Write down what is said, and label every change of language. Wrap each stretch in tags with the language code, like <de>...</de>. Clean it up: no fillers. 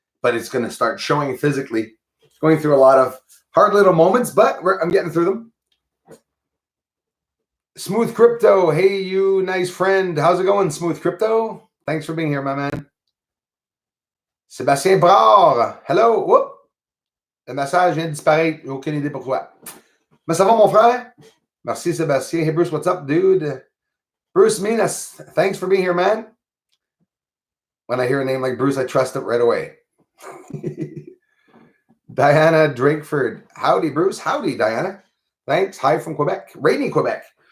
<en>But it's going to start showing physically. Going through a lot of hard little moments, but I'm getting through them. Smooth Crypto, hey, you nice friend. How's it going, Smooth Crypto? Thanks for being here, my man. Sébastien Brard, hello. Whoop.</en> <fr>Le message vient de disparaître. J'ai aucune idée pourquoi. Mais ça va, mon frère? Merci, Sébastien.</fr> <en>Hey, Bruce, what's up, dude? Bruce Minas, thanks for being here, man. When I hear a name like Bruce, I trust it right away. Diana Drakeford, howdy, Bruce. Howdy, Diana. Thanks. Hi from Quebec. Rainy Quebec.</en>